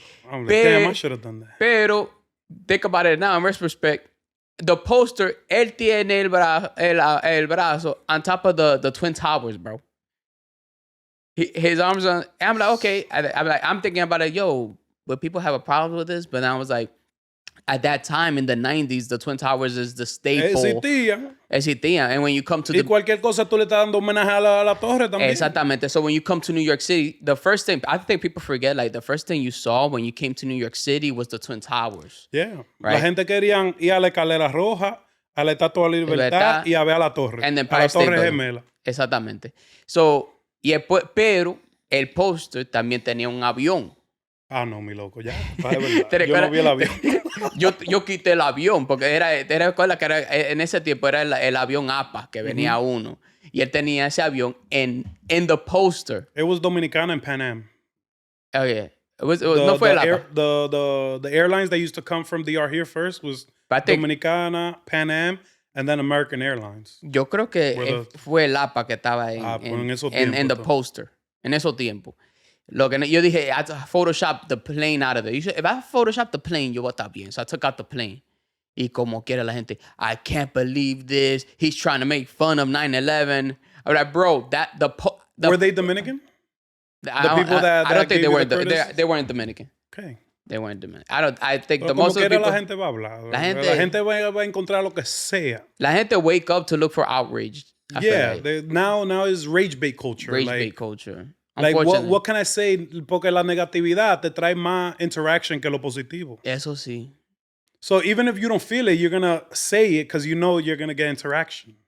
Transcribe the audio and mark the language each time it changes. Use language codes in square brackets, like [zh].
[en] I'm like, damn, I should have done that. Pero, think about it now in retrospect. The poster, [es] él tiene el brazo [en] on top of the Twin Towers, bro. His arms on. I'm like, okay. I'm thinking about it. Yo, would people have a problem with this? But then I was like, at that time in the 90s, the Twin Towers is the staple. [es] Existía. [en] And when you come to [es] cualquier cosa tú le estás dando homenaje a la torre también. Exactamente. [en] So when you come to New York City, the first thing, I think people forget, like the first thing you saw when you came to New York City was the Twin Towers. Yeah. [es] Right? La gente querían ir a la escalera roja, a la Estatua de la Libertad y a ver a la torre. [en] And then [es] a la Torre Gemela. Exactamente. So, pero el póster también tenía un avión. Ah, no, mi loco, ya. Yo no vi el avión. yo quité el avión porque recuerda que en ese tiempo era el avión APA que venía uno. Y él tenía ese avión [en] in the poster. It was Dominicana and Pan Am. Oh, yeah. [es] No fue el APA. [en] The airlines that used to come from DR here first was Dominicana, Pan Am, and then American Airlines. [es] Yo creo que fue el APA que estaba en [en] the poster. [es] En esos tiempos. Lo que yo dije, [en] I Photoshop the plane out of it. If I Photoshop the plane, [es] yo voy a estar bien. [en] So I took out the plane. [es] Y como quiera la gente, [en] I can't believe this. He's trying to make fun of 9/11. I'm like, bro, were they Dominican? I don't think they weren't Dominican. Okay. They weren't Dominican. I think the most of the people... [es] la gente va a hablar. La gente va a encontrar lo que sea. La gente [en] wake up to look for outrage. Yeah, now is rage bait culture. Rage bait culture. Like, what can I say? [es] Porque la negatividad te trae más interaction que lo positivo. Eso sí. [en] So even if you don't feel it, you're going to say it because you know you're going to get interaction.